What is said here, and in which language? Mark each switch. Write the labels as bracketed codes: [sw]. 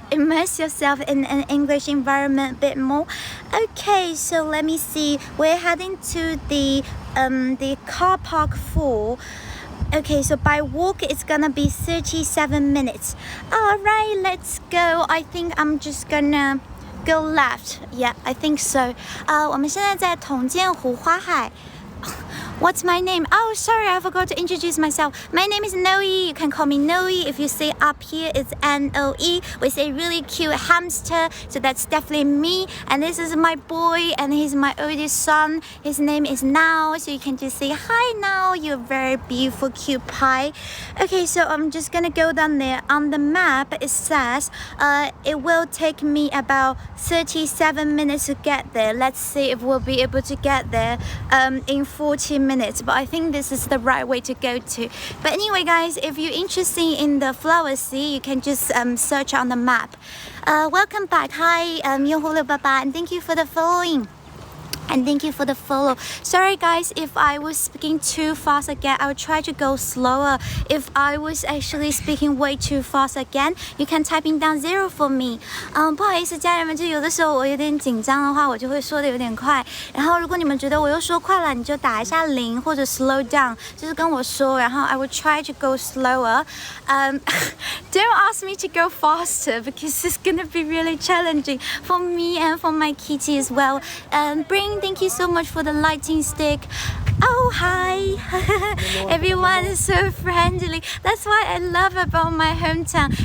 [en] immerse yourself in an English environment a bit more. Okay, so let me see. We're heading to the car park 4. Okay, so by walk it's gonna be 37 minutes. Alright, let's go. I think I'm just gonna go left. Yeah, I think so. [zh] 我们现在在统建湖花海。 [en] What's my name? Oh, sorry, I forgot to introduce myself. My name is Noe. You can call me Noe. If you say up here, it's N-O-E. We say really cute hamster, so that's definitely me. And this is my boy, and he's my oldest son. His name is Now, so you can just say, hi Now, you're very beautiful, cute pie. Okay, so I'm just gonna go down there. On the map, it says it will take me about 37 minutes to get there. Let's see if we'll be able to get there in 40 minutes, but I think this is the right way to go to. But anyway guys, if you're interested in the flower sea, you can just search on the map. Welcome back. Hi, 用户688, and thank you for the following. And thank you for the follow. Sorry guys, if I was speaking too fast again, I will try to go slower. If I was actually speaking way too fast again, you can type in down 0 for me. [zh] 不好意思家人们，就有的时候我有点紧张的话，我就会说的有点快。然后如果你们觉得我又说快了，你就打一下0或者 [en] slow down， [zh] 就是跟我说，然后 [en] I will try to go slower. Don't ask me to go faster because it's gonna be really challenging for me and for my kitty as well. Thank you so much for the lighting stick. Oh, hi. Everyone is so friendly. That's what I love about my hometown.